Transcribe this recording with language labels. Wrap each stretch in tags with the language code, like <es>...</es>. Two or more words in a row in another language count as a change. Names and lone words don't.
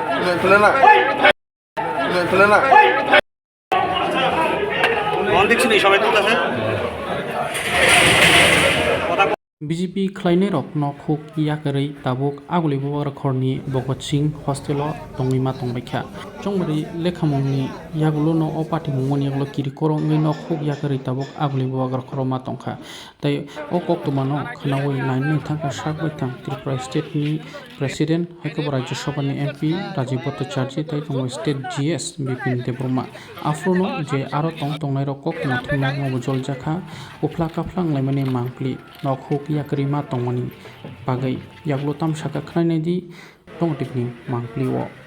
<bn>খুলে না খুলে না দেখছেন এই সবাই তুলতেছে</bn> <trp>BJP khlainai rok no khuk yakarei tabuk agulibo rakhorni Bogot Singh hostelo tongima tongbaikha chongbari lekhamongni yagulo no o party mongoni yagulo kirikoro ngai no khuk yakarei tabuk agulibo rakhorma tongkha tai o koktumano khnawai naini thangka sakbai thang Tripura state ni president haikabo rajya sabha ni MP Rajiv Bhattacharya tai tongo state GS Bipin Debroma afrono je aro tongnai rok koktumo thumnai mo jol jakha ufla kaflang laimani mangpli no khuk yakri ma tongmani bagai yaglo tam saka khnai di tongtikni mangpli wo</trp>